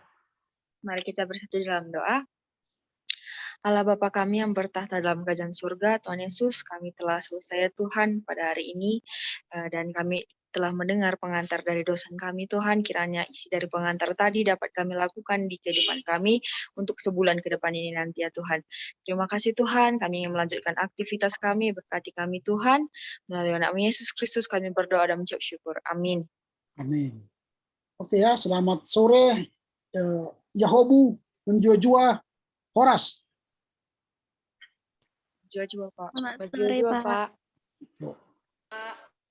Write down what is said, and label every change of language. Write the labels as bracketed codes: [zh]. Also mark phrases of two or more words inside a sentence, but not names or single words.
[id] Mari kita bersatu dalam doa. Allah Bapa kami yang bertahta dalam kerajaan surga, Tuhan Yesus, kami telah selesai Tuhan pada hari ini, dan kami telah mendengar pengantar dari dosen kami Tuhan, kiranya isi dari pengantar tadi dapat kami lakukan di kehidupan kami untuk sebulan ke depan ini nanti ya Tuhan. Terima kasih Tuhan, kami ingin melanjutkan aktivitas kami, berkati kami Tuhan, melalui nama Yesus Kristus kami berdoa dan mengucap syukur. Amin. Amin. Oke ya, selamat sore. [btx] Yahobu, menjua-jua, Horas. Jua-jua Pak. [id] Selamat [btx] Jua-jua [id] sore, Pak. Pak.